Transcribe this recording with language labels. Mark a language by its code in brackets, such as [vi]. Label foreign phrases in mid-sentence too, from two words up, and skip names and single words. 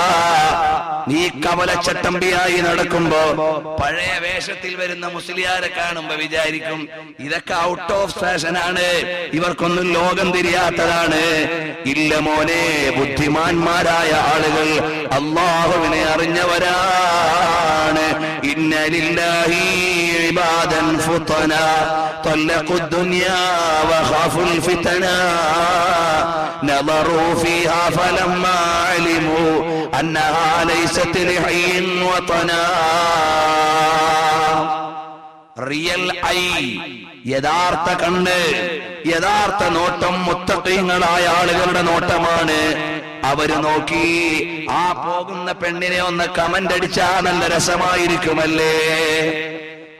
[ml] നീ കവലച്ചട്ടമ്പിയായി നടക്കുമ്പോ പഴയ വേഷത്തിൽ വരുന്ന മുസ്ലിയാരെ കാണുമ്പോ വിചാരിക്കും ഇതൊക്കെ [en] out of fashion, [ml] ഇവർക്കൊന്നും ലോകം തിരിയാത്തതാണ്. ഇല്ല മോനെ, ബുദ്ധിമാന്മാരായ ആളുകൾ അല്ലാഹുവിനെ അറിഞ്ഞവരാണ്. [ar] إن لله عبادا فطنا طلقوا الدنيا وخافوا الفتنا نظروا فيها فلما علموا أنها ليست لحي وطنا. [en] real eye, [ml] യഥാർത്ഥ കണ്ണ്, യഥാർത്ഥ നോട്ടം മുത്തഖീങ്ങളായ ആളുകളുടെ നോട്ടമാണ്. അവര് നോക്കി ആ പോകുന്ന പെണ്ണിനെ ഒന്ന് കമന്റ് അടിച്ചാൽ നല്ല രസമായിരിക്കുമല്ലേ?